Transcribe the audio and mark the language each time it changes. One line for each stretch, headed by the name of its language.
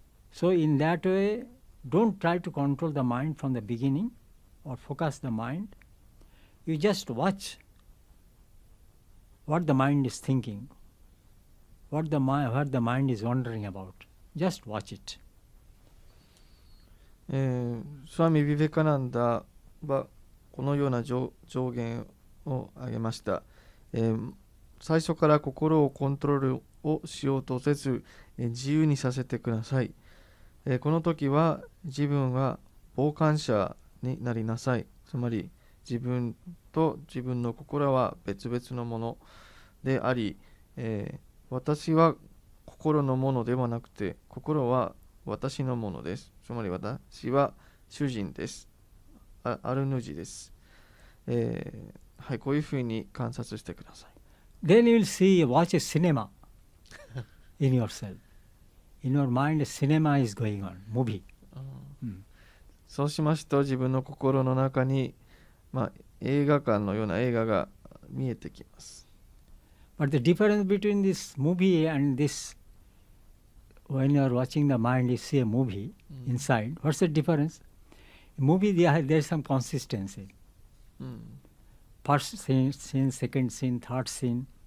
English: So in that way, don't try to control the mind from the beginning or focus the mind. You just watch what the mind is thinking, what the mind is wondering about. Just watch it.
Japanese: スワミ・ビベカナンダはこのような上限を挙げました。最初から心をコントロールをしようとせず、自由にさせてください。この時は自分は傍観者になりなさい。つまり自分と自分の心は別々のものであり、私は心のものではなくて心は私のものです。つまり私は主人です。ある主です。はい、こういうふうに観察してください。
English: Then you will watch a cinema in yourself. In your mind, a cinema is going on, movie.
Japanese: そうしますと自分の心の中に、映画館のような映画が見えてきます。
English: But the difference between this movie and this, when you are watching the mind, you see a movie inside. What's the difference? In movie, there is some consistency. First scene, second scene, third scene.